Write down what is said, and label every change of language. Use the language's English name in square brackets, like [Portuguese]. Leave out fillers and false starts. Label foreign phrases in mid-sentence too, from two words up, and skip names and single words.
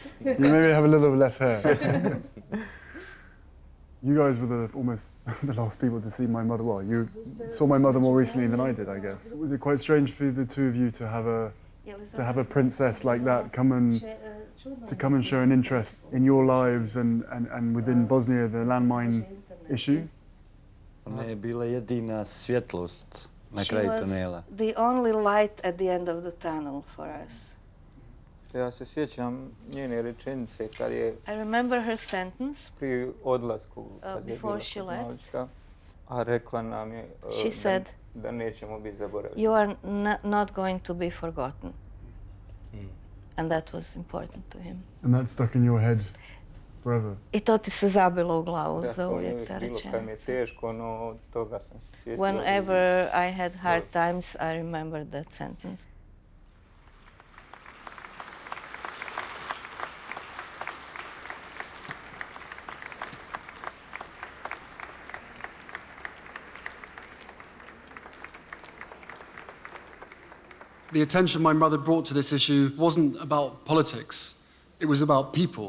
[English] You maybe have a little less hair. You guys were almost the last people to see my mother. Well, you saw my mother more recently than I did, I guess. Was it quite strange for the two of you to have a princess like that come and show an interest in your lives and within Bosnia, the landmine issue? [Bosnian] Ona je bila jedina svjetlost na [English] She [Bosnian] kraju [English] was [Bosnian] tunela. [English] the only light at the end of the tunnel for us. [Bosnian] Ja se sjećam njene rečenice kad je [English] I remember her sentence [Bosnian] pri odlasku kad je [English] before [Bosnian] bila [English] she [Bosnian] kod [English] left. [Bosnian] Malička, a rekla nam je [English] She said, [Bosnian] da nećemo biti zaboravljeni. [English] "You are not going to be forgotten." And that was important to him. And that stuck in your head forever. [Bosnian] I to ti se zabilo u glavu Da, za to mi uvijek uvijek ta bilo kad mi je rečenica. teško, no toga sam se sjetio. [English] Whenever I had hard times, I remembered that sentence. The attention my mother brought to this issue wasn't about politics, it was about people.